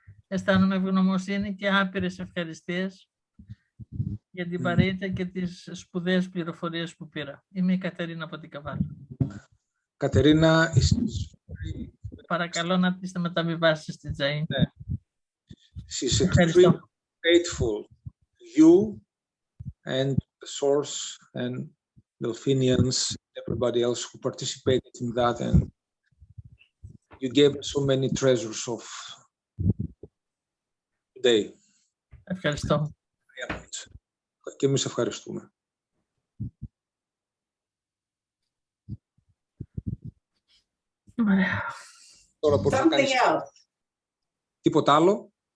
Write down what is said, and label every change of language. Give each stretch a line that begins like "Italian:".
Greek: Αισθάνομαι ευγνωμοσύνη και άπειρες ευχαριστίες για την παρέα και τις σπουδαίες πληροφορίες που πήρα. Είμαι η Κατερίνα από την Καβάλα. Κατερίνα, παρακαλώ να τις μεταβιβάσεις στη Τζέιν. Ναι.
English: She's extremely grateful to you and the source and Delphinians, everybody else who participated in that, and you gave us so many treasures of today.
Greek: Ευχαριστώ. Και εμείς ευχαριστούμε. Τώρα πώς θα κάνεις τίποτα άλλο?